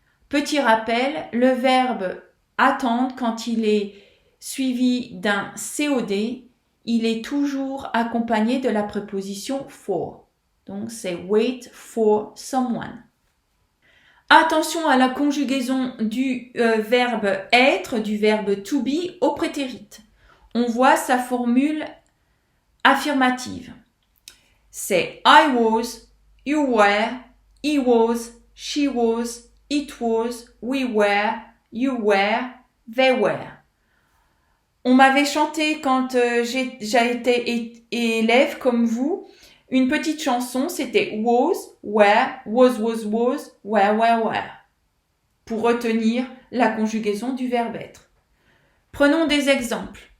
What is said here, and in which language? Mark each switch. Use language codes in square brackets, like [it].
[fr] Petit rappel, le verbe attendre, quand il est suivi d'un COD, il est toujours accompagné de la préposition for. Donc c'est [en] wait for someone. [fr] Attention à la conjugaison du verbe être, du verbe [en] to be [fr] au prétérit. On voit sa formule affirmative. C'est [en] I was, you were, he was, she was, it was, we were, you were, they were. [fr] On m'avait chanté quand j'ai été élève comme vous, une petite chanson, c'était [en] was, were, was, were. [fr] Pour retenir la conjugaison du verbe être. Prenons des exemples.